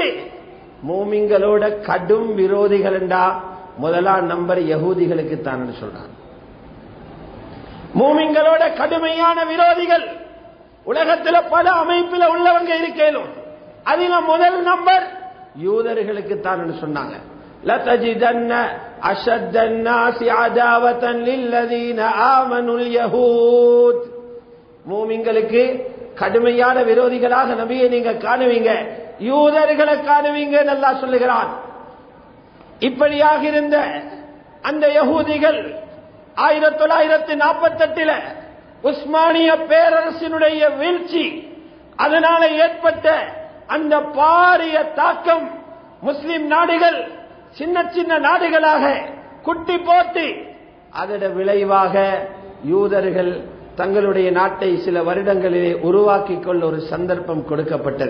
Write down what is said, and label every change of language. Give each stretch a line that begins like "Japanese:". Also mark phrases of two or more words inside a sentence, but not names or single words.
Tamil: மூமின்களோட கடும் விரோதிகள் என்றா முதலாம் நம்பர் யகூதிகளுக்கு தான் சொல்றாங்க. மூமின்களோட கடுமையான விரோதிகள் உலகத்தில் பல அமைப்பில் உள்ளவங்க இருக்கேனும், அதில முதல் நம்பர் யூதர்களுக்கு தான் சொன்னாங்க.
Arabic: لَتَجِدَنَّ أَشَدَّ النَّاسِ عَدَاوَةً لِلَّذِينَ آمَنُوا الْيَهُودَ.
Tamil: மூமின்களுக்கு கடுமையான விரோதிகளாக நபியை நீங்க காணுவீங்க, யூதர்களை காணுவீங்க அல்லாஹ் சொல்லுகிறான். இப்படியாக இருந்த அந்த யகூதிகள் 1948 உஸ்மானிய பேரரசினுடைய வீழ்ச்சி, அதனால ஏற்பட்ட அந்த பாரிய தாக்கம், முஸ்லிம் நாடுகள் சின்ன சின்ன நாடுகளாக குட்டி போட்டு, அதோட விளைவாக யூதர்கள் தங்களுடைய நாட்டை சில வருடங்களிலே உருவாக்கிக் கொள்ள ஒரு சந்தர்ப்பம் கொடுக்கப்பட்டது.